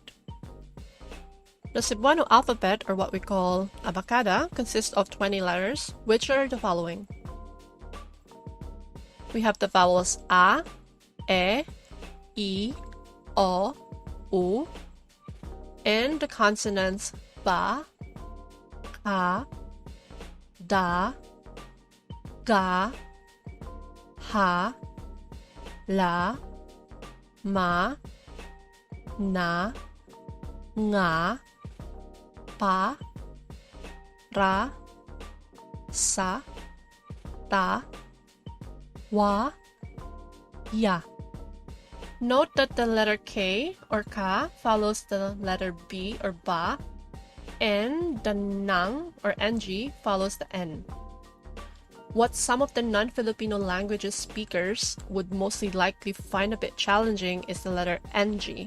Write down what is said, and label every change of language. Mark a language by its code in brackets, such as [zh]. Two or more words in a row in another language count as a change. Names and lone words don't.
[en] The Cebuano alphabet, or what we call ABAKADA, consists of 20 letters, which are the following. We have the vowels A, E, I, O, U, and the consonants ba, ka, da, ga, ha, la, ma, na, nga, pa, ra, sa, ta, wa, ya. Note that the letter K or ka follows the letter B or ba, and the nang or ng follows the n. What some of the non-Filipino languages speakers would mostly likely find a bit challenging is the letter ng.